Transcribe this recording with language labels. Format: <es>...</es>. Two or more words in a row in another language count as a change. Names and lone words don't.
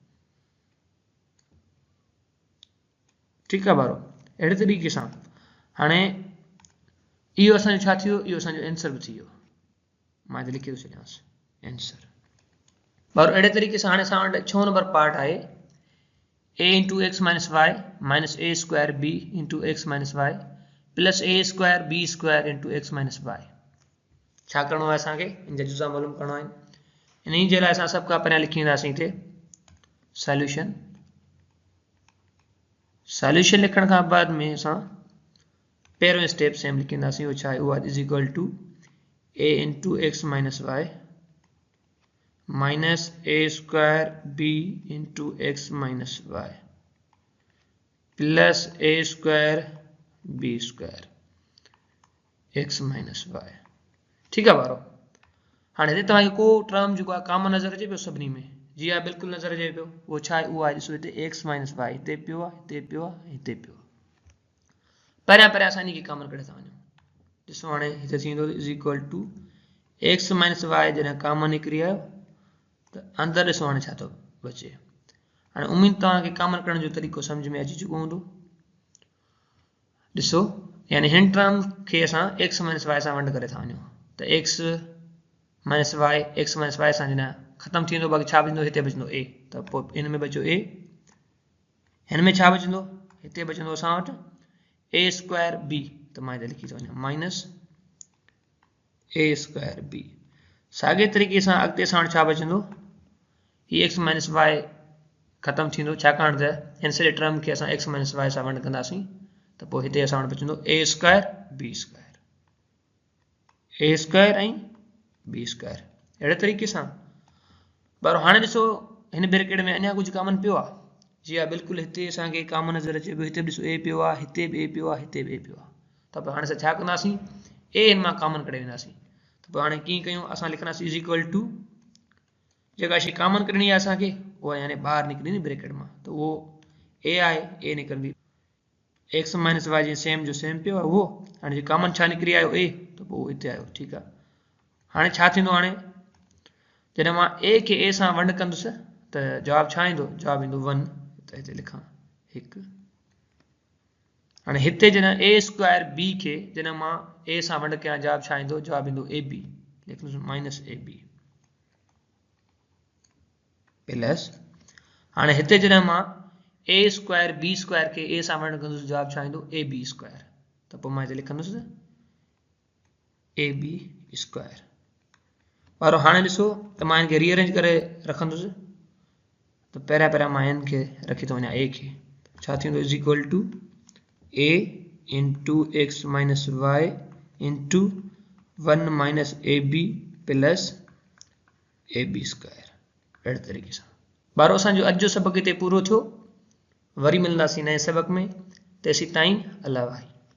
<sd>ठीकु आहे बारो अहिड़े तरीक़े सां हाणे इहो असांजो छा थियो इहो असांजो आंसर बि थी वियो मां हिते लिखी थो छॾियांसि आंसर बारो अहिड़े तरीक़े सां हाणे असां वटि 6</sd> <en>number part</en> <sd>आहे</sd> <en>a into x minus y minus a square b into x minus y plus a square b square into x minus y</en> <sd>छा करिणो आहे असांखे इन जा जुज़ा मालूम करणो आहे इन जे लाइ असां सभ खां पहिरियां लिखी वेंदासीं हिते सॉल्यूशन लिखण खां बाद में असां पहिरियों स्टेप सेम लिखी वेंदासीं उहो छा आहे उहा</sd> <en>is equal to a into x minus y minus a square b into x minus y plus a square b square x minus y.</en> <hi>ठीक है</hi> <sd>बारो। हाँ हिते तव्हांखे को टर्म जो कॉमन नज़र अचे पियो सभिनी में? जी हाँ बिल्कुलु नज़र अचे पियो। वो छा आहे? उहो आहे ॾिसो हिते</sd> <en>x minus y</en> <sd>हिते पियो आहे, हिते पियो आहे, हिते पियो आहे। परियां परियां असां इनखे कॉमन कढे था वञूं। ॾिसो हाणे हिते थींदो</sd> <en>is equal to x minus y</en> <sd>जॾहिं कॉमन निकिरी आयो त अंदरि ॾिसो हाणे छा थो बचे। हाणे उम्मीद तव्हांखे कॉमन करण जो तरीक़ो सम्झ में अची चुको हूंदो। ॾिसो यानी हिन टर्म खे असां</sd> <en>x minus y</en> <sd>सां वंड करे था वञूं त</sd> <en>x minus y</en> <sd>सां जॾहिं ख़तमु थींदो बाक़ी छा बचंदो? हिते बचंदो ए। त पोइ इन में बचो ए, हिन में छा बचंदो? हिते बचंदो असां वटि</sd> <en>a square b.</en> <sd>त मां हिते लिखी थो वञां</sd> <en>minus a square b.</en> <sd>साॻे तरीक़े सां अॻिते असां वटि छा बचंदो? ही</sd> <en>x minus y</en> <sd>ख़तमु थींदो छाकाणि त हिन सॼे टर्म खे असां</sd> <en>x minus y</en> <sd>सां वंड कंदासीं त पोइ हिते असां वटि बचंदो</sd> <en>a square b square, a square</en> <sd>ऐं</sd> <en>b square.</en> <sd>अहिड़े तरीक़े सां पर हाणे ॾिसो हिन ब्रैकेट में अञा कुझु कॉमन पियो आहे। जी हा बिल्कुलु हिते असांखे कॉमन नज़र अचे पियो। हिते बि ॾिसो ए पियो आहे, हिते बि ए पियो आहे, हिते बि ए पियो आहे। त पोइ हाणे असां छा कंदासीं? ए हिन मां कॉमन कढे वेंदासीं। त पोइ हाणे कीअं कयूं? असां लिखंदासीं</sd> <en>is equal to</en> <sd>जेका शइ कॉमन कढणी आहे असांखे उहा यानी ॿाहिरि निकिरंदी ब्रैकेट मां त उहो ए आहे, ए निकिरंदी</sd> <en>x minus y</en> <sd>जीअं सेम जो सेम पियो आहे उहो। हाणे जे कॉमन छा निकिरी आयो? ए। त पोइ हिते आयो। ठीकु आहे। हाणे छा थींदो? हाणे जॾहिं मां ए खे ए सां वंड कंदुसि त जवाबु छा ईंदो? जवाबु ईंदो 1। त हिते लिखां 1। हाणे हिते जॾहिं</sd> <en>a square b</en> <sd>खे जॾहिं मां ए सां वंड कयां जवाबु छा ईंदो? जवाबु ईंदो</sd> <en>a b.</en> <sd>लिखंदुसि</sd> <en>minus a b plus</en> <sd>हाणे हिते जॾहिं मां</sd> <en>a square b square</en> <sd>खे ए सां वंड कंदुसि जवाबु छा ईंदो?</sd> <en>a b square.</en> <sd>त पोइ मां हिते लिखंदुसि</sd> <en>a b square</en> <sd>वारो। हाणे ॾिसो त मां हिनखे रीअरेंज करे रखंदुसि त पहिरियां मां हिन खे रखी थो वञां ए खे। छा थींदो?</sd> <en>is equal to a into x minus y into 1 minus a b plus a b square.</en> <sd>अहिड़े तरीक़े सां ॿारो असांजो अॼु जो सबक़ हिते पूरो थियो। वरी मिलंदासीं नए सबक़ में। तेसीं ताईं अल्लाह भाई।</sd>